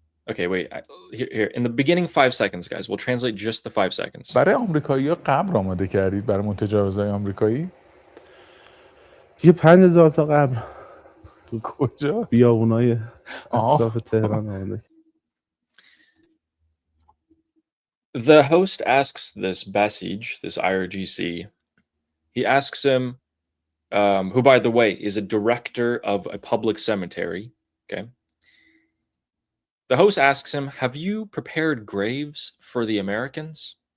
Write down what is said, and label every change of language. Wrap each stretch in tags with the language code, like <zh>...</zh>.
<en>Okay, wait. Here. In the beginning 5 seconds, guys. We'll translate just the 5 seconds.</en> <fa>برای آمریکایی‌ها قبر آماده کردید برای متجاوزای آمریکایی؟ یه 5000 تا قبر کجا؟ بیابونای اطراف تهران آماده.</fa> <en>The host asks this Basij, this IRGC, he asks him, who, by the way, is a director of a public cemetery, okay? The host asks him, have you prepared graves for the Americans?</en>